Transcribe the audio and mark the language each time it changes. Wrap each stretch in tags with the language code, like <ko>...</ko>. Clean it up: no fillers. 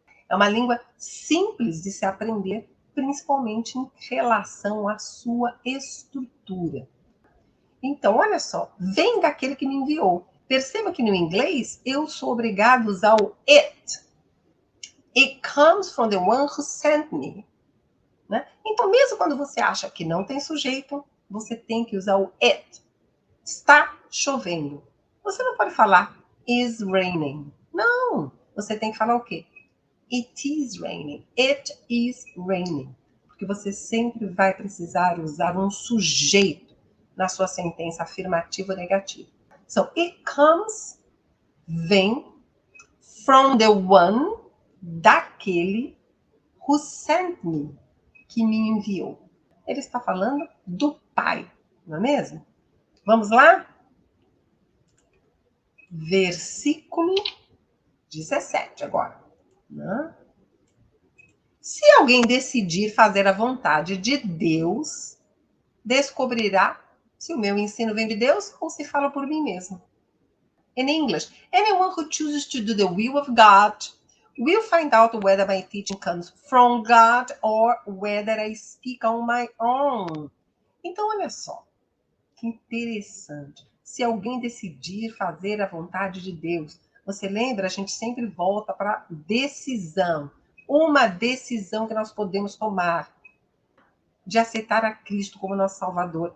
<pt>É uma língua simples de se aprender, principalmente em relação à sua estrutura. Então, olha só, vem daquele que me enviou. Perceba que no inglês eu sou obrigado a usar o it.</pt> <en>It comes from the one who sent me.</en> <pt>Né? Então, mesmo quando você acha que não tem sujeito, você tem que usar o it. Está chovendo. Você não pode falar</pt> <en>is raining.</en> <pt>Não. Você tem que falar o quê?</pt> <en>It is raining. It is raining.</en> <pt>Porque você sempre vai precisar usar um sujeito na sua sentença afirmativa ou negativa.</pt> <en>So, it comes,</en> <pt>vem,</pt> <en>from the one,</en> <pt>daquele,</pt> <en>who sent me,</en> <pt>que me enviou. Ele está falando do Pai, não é mesmo? Vamos lá? Versículo 17 agora. Né? Se alguém decidir fazer a vontade de Deus, descobrirá se o meu ensino vem de Deus ou se fala por mim mesmo.</pt> <en>In English, anyone who chooses to do the will of God will find out whether my teaching comes from God or whether I speak on my own.</en> <pt>Então, olha só, que interessante. Se alguém decidir fazer a vontade de Deus, você lembra? A gente sempre volta para decisão. Uma decisão que nós podemos tomar de aceitar a Cristo como nosso Salvador.</pt>